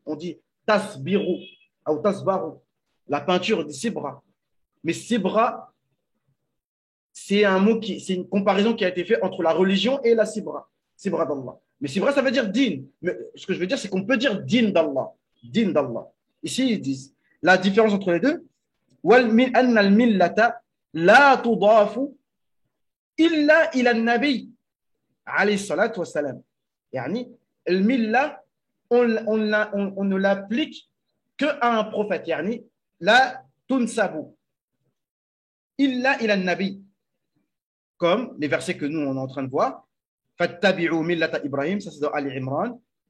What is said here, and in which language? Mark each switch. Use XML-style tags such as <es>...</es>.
<fr>On dit tasbiru ou tasbaru. La peinture dit sibra. Mais sibra, c'est une comparaison qui a été faite entre la religion et la sibra. Sibra d'Allah. Mais sibra, ça veut dire din. Mais ce que je veux dire, c'est qu'on peut dire din d'Allah. Din d'Allah. Ici, ils disent la différence entre les deux.</fr> <ar>أن الملة لا تضاف إلا إلى النبي عليه الصلاة والسلام. يعني الملة</ar> <fr>on ne l'applique qu'à un prophète.</fr> <ar>يعني لا تنسب إلا إلى النبي.</ar> <fr>Comme les versets que nous on est en train de voir.</fr> <ar>فاتبعوا ملة إبراهيم,</ar> <fr>ça c'est dans Ali Imran.</fr>